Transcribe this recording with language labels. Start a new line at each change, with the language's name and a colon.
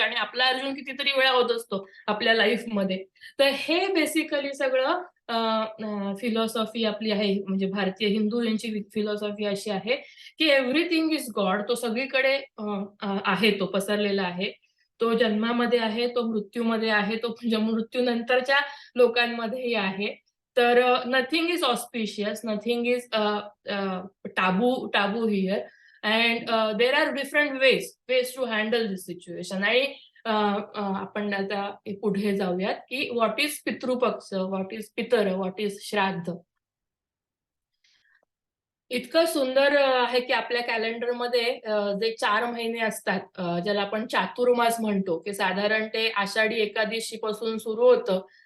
Marathi: आणि आपला अर्जुन कितीतरी वेळा होत असतो आपल्या लाईफ मध्ये. तर हे बेसिकली सगळं फिलॉसॉफी आपली आहे, म्हणजे भारतीय हिंदू यांची फिलॉसॉफी अशी आहे की
English: Everything is God.
Marathi: तो सगळीकडे आहे, तो पसरलेला आहे. तो जन्मामध्ये आहे, तो मृत्यूमध्ये आहे, तो मृत्यूनंतरच्या लोकांमध्येही आहे. तर
English: Nothing is auspicious, nothing is taboo here, and there are different ways to handle this situation.
Marathi: आणि आपण आता पुढे जाऊयात की
English: What is Pitrupaksha, what is pitar, what is shraddha.
Marathi: इतकं सुंदर आहे की आपल्या कॅलेंडरमध्ये जे 4 महिने असतात, ज्याला आपण चातुर्मास म्हणतो, की साधारण ते आषाढी एकादशी पासून सुरू होतं.